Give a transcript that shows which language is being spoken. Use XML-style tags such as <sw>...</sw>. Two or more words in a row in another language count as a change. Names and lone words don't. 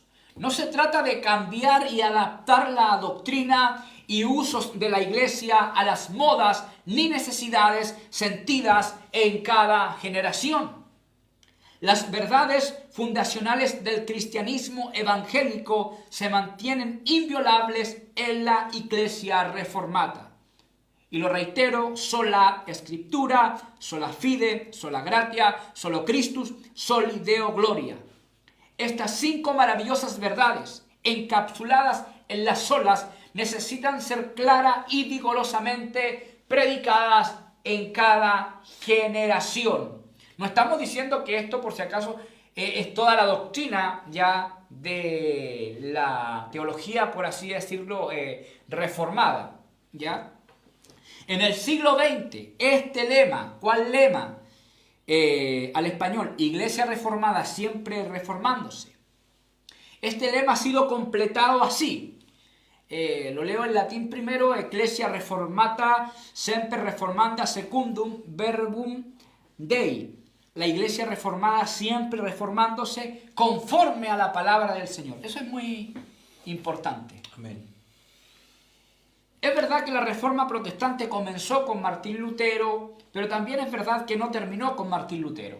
<es>No se trata de cambiar y adaptar la doctrina y usos de la iglesia a las modas ni necesidades sentidas en cada generación. Las verdades fundacionales del cristianismo evangélico se mantienen inviolables en la iglesia reformada. Y lo reitero, sola Escritura,</es> <la>sola fide, sola gratia, solo Christus, soli Deo gloria.</la> <es>Estas 5 maravillosas verdades, encapsuladas en las solas, necesitan ser claras y vigorosamente predicadas en cada generación. No estamos diciendo que esto, por si acaso, es toda la doctrina ya de la teología, por así decirlo, reformada, ¿ya? En el siglo XX, este lema, ¿cuál lema? Al español, Iglesia reformada siempre reformándose. Este lema ha sido completado así. Lo leo en latín primero:</es> <la>Ecclesia reformata semper reformanda secundum verbum Dei.</la> <es>La iglesia reformada siempre reformándose conforme a la palabra del Señor. Eso es muy importante. Amén. Es verdad que la reforma protestante comenzó con Martín Lutero, pero también es verdad que no terminó con Martín Lutero.</es>